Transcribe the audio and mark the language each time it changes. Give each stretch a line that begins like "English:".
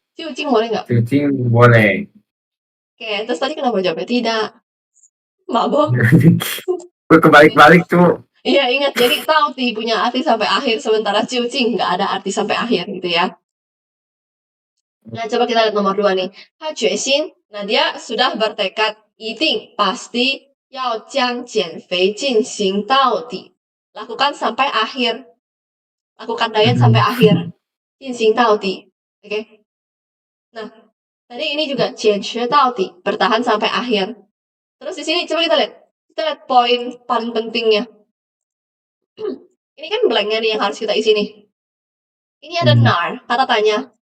Indonesian: 究竟 boleh nggak? Jujing boleh. Oke, terus tadi kenapa jawabnya tidak? Mabok. Gue kebalik-balik tuh. Iya, ingat. Jadi Taoti punya arti sampai akhir, sementara 究竟 nggak ada arti sampai akhir gitu ya. Nah, coba kita lihat nomor 2 nih.
Chinese: 他决心,
Indonesian: nah dia sudah bertekad,
Chinese: 一定
Indonesian: pasti
Chinese: 要将减肥进行到底.
Indonesian: Lakukan sampai akhir. Lakukan diet sampai akhir.
Chinese: 进行到底.Oke.
Indonesian: Nah, tadi ini juga
Chinese: 坚持到底,
Indonesian: bertahan sampai akhir. Terus di sini coba kita lihat. Kita lihat poin paling pentingnya. Ini kan blanknya nih yang harus kita isi nih. Ini ada nar, kata tanya.